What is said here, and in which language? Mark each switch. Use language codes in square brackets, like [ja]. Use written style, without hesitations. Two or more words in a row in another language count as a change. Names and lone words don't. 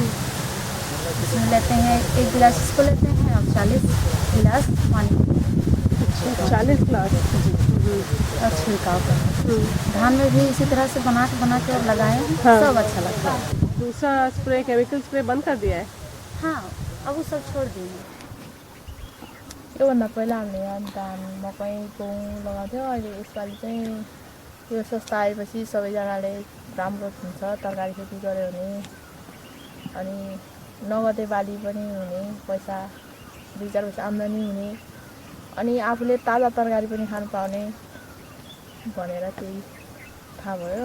[hi] इसमें लेते हैं 1 गिलास इसको लेते हैं और 40 गिलास पानी, 40 ग्लास और छिड़काव करते हैं। धान में भी इसी तरह से बना के और लगाएं, सब अच्छा लगता है। दूसरा स्प्रे केमिकल स्प्रे बंद कर दिया है। हाँ, अब वो सब छोड़ दिए। [ne] योभन्दा पहिला हामीले धान मकै गहुँ लगाउँथ्यो, अहिले यसपालि चाहिँ यो सस्ता आएपछि सबैजनाले राम्रो हुन्छ, तरकारी खेती गऱ्यो भने अनि नगदे बाली पनि हुने, पैसा 2-4 पैसा आम्दानी हुने, अनि आफूले ताजा तरकारी पनि खानु पाउने भनेर त्यही थाहा भयो।